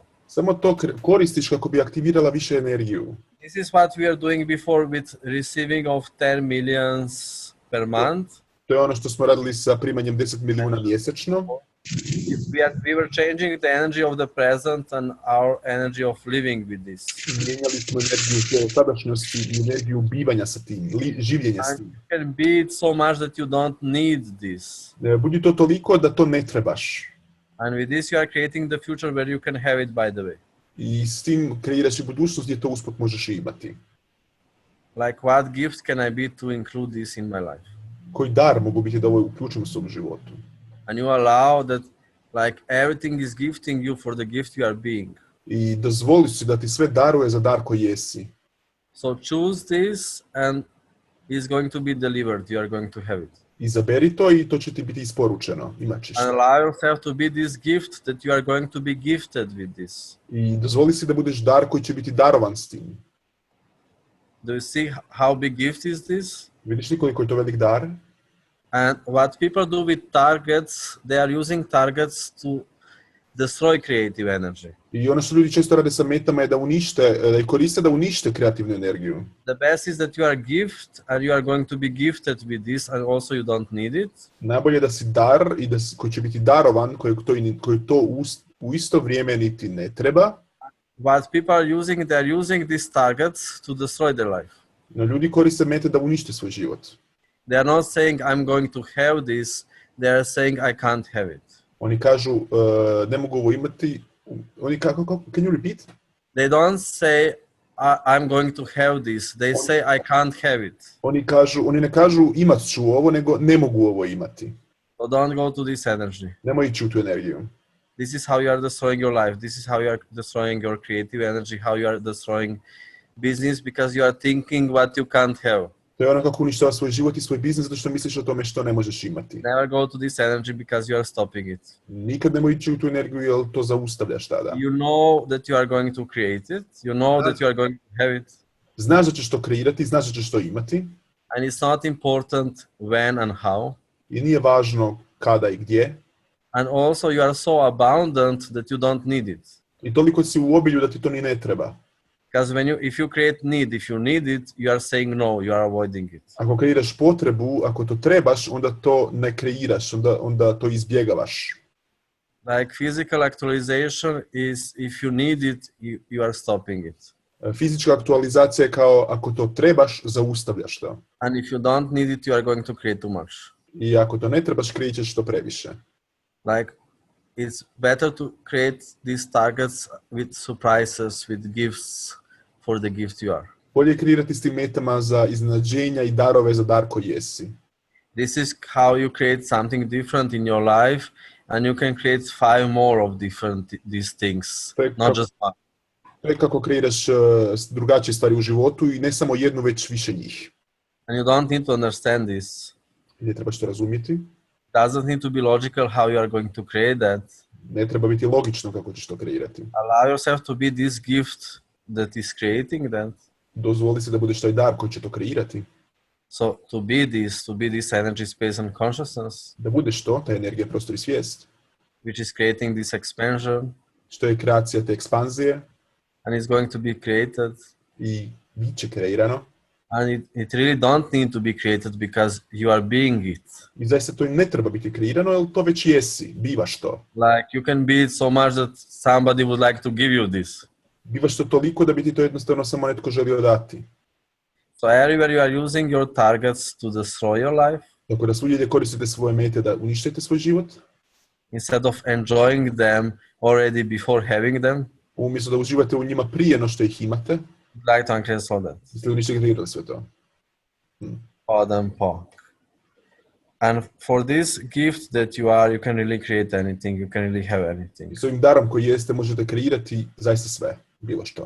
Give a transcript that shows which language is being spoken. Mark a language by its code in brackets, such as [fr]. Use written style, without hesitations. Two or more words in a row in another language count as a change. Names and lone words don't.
[hr] Samo to koristiš kako bi aktivirala više energiju. [en] This is what we are doing before with receiving of 10 millions per month. [hr] To je ono što smo radili sa primanjem 10 milijuna mjesečno. [en] We were changing the energy of the present and our energy of living with this. [hr] Mijenjali smo energiju sadašnjosti i energiju bivanja sa tim, življenja s [en] And [hr] tim. [en] you can be it so much that you don't need this. [hr] Budi to toliko da to ne trebaš. [en] And with this you are creating the future where you can have it, by the way. [hr] I s tim kreiraš i budućnost gdje to usput možeš imati. [en] Like, what gift can I be to include this in my life? [hr] Koji dar mogu biti da ovo uključim u svom životu. [en] And you allow that, like, everything is gifting you for the gift you are being. [hr] I dozvoli si da ti sve daruje za dar koji jesi. [en] So choose this and it's going to be delivered. You are going to have it. [hr] Izaberi to i to će ti biti isporučeno. Imat ćeš. [en] And allow yourself to be this gift that you are going to be gifted with this. [hr] I dozvoli si da budeš dar koji će biti darovan s tim. [en] Do you see how big gift is this? [hr] Vidiš li koliko je to velik dar? [en] And what people do with targets, they are using targets to destroy creative energy. [hr] I ono što ljudi često rade sa metama je da ih koriste da unište kreativnu energiju. [en] The best is that you are gift and you are going to be gifted with this and also you don't need it. [hr] Najbolje je da si dar i koji će biti darovan, koji to u isto vrijeme niti ne treba. [en] What people are using, they are using these targets to destroy their life. [hr] No, ljudi koriste mete da unište svoj život. [en] They are not saying I'm going to have this, they are saying I can't have it. [hr] Oni kažu ne mogu ovo imati. Oni kako [en] can you repeat? They don't say I'm going to have this, they say I can't have it. [hr] Oni ne kažu imat ću ovo, nego ne mogu ovo imati. [en] So don't go to this energy. [hr] Nemoj ići u tu energiju. [en] This is how you are destroying your life. This is how you are destroying your creative energy, how you are destroying business because you are thinking what you can't have. [hr] To je ono kako uništava svoj život i svoj biznis zato što misliš o tome što ne možeš imati. [en] Never go to this energy because you are stopping it. [hr] Nikad nemoj ići u tu energiju jer to zaustavljaš tada. [en] You know that you are going to create it. You know that you are going to have it. [hr] Znaš da ćeš to kreirati, znaš da ćeš to imati. [en] And it's not important when and how. [hr] I nije važno kada i gdje. [en] And also you are so abundant that you don't need it. [hr] I toliko si u obilju da ti to ni ne treba. [en] Because if you create need, if you need it, you are saying no, you are avoiding it. [hr] Ako kreiraš potrebu, ako to trebaš, onda to ne kreiraš, onda to izbjegavaš. [en] Like physical actualization is if you need it, you are stopping it. [hr] Fizička aktualizacija je kao ako to trebaš, zaustavljaš to. [en] And if you don't need it, you are going to create too much. [hr] I ako to ne trebaš, kreirat ćeš to previše. [en] Like, it's better to create these targets with surprises, with gifts for the gift you are. [hr] Bolje je kreirati s tim metama za iznenađenja i darove za dar koji jesi. [en] This is how you create something different in your life, and you can create 5 more of these things, not just one. [hr] To je kako kreiraš drugačije stvari u životu i ne samo jednu, već više njih. [en] And you don't need to understand this. [hr] Ne trebaš to razumjeti. [en] Doesn't need to be logical how you are going to create that. [hr] Ne treba biti logično kako ćeš to kreirati. [en] Allow yourself to be this gift that is creating that. [hr] Dozvoli se da budeš taj dar koji će to kreirati. [en] So to be this energy, space and consciousness, [hr] Da budeš to, ta energija, prostor i svijest. [en] which is creating this expansion, [hr] Što je kreacija te ekspanzije [en] and it's going to be created. [hr] i bit će kreirano. [en] And it really don't need to be created because you are being it. [hr] I zaista to i ne treba biti kreirano, jer to već jesi, bivaš to. [en] Like, you can be it so much that somebody would like to give you this. [hr] Bivaš to toliko da bi ti to jednostavno samo netko želio dati. [en] So everywhere you are using your targets to destroy your life, [hr] Tako da svugdje gdje koristite svoje mete da uništite svoj život, [en] instead of enjoying them already before having them, [hr] umjesto da uživate u njima prije no što ih imate, [en] would like to uncreate all that. [hr] jeste li ništa kreirali sve to? Podem po. [en] And for this gift that you are, you can really create anything. You can really have anything. [hr] I s ovim darom koji jeste možete kreirati zaista sve, bilo što.